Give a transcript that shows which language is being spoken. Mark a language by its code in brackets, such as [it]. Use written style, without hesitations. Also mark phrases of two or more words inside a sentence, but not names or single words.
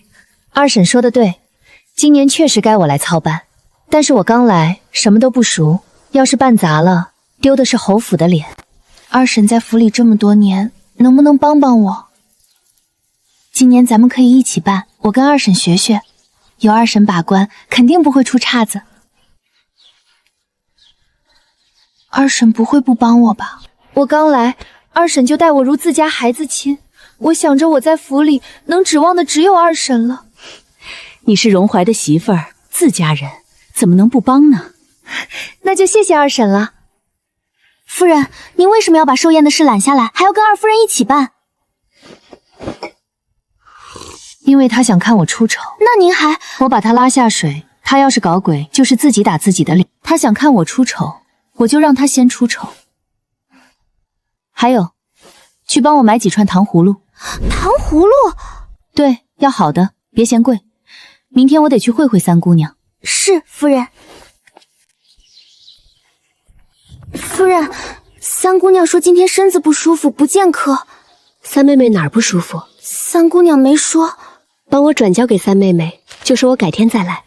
[zh] 二嬸說的對，今年確實該我來操辦，但是我剛來，什麼都不熟，要是辦砸了，丟的是侯府的臉。二嬸在府裡這麼多年，能不能幫幫我？今年咱們可以一起辦，我跟二嬸學學，有二嬸把關，肯定不會出岔子。二嬸不會不幫我吧？我刚來，二嬸就待我如自家孩子親，我想着我在府裡能指望的只有二嬸了。你是荣怀的媳婦兒，自家人，怎么能不幫呢？那就謝謝二嬸了。夫人，您為什麼要把寿宴的事攬下來，還要跟二夫人一起辦？因為他想看我出醜。那您還…… 我把他拉下水，他要是搞鬼，就是自己打自己的臉。他想看我出醜，我就讓他先出醜。還有，去幫我買幾串糖葫蘆。糖葫蘆？對，要好的，別嫌貴。明天我得去會會三姑娘。是，夫人。夫人，三姑娘說今天身子不舒服，不见客。三妹妹哪儿不舒服？三姑娘没說。帮我轉交給三妹妹，就說我改天再來。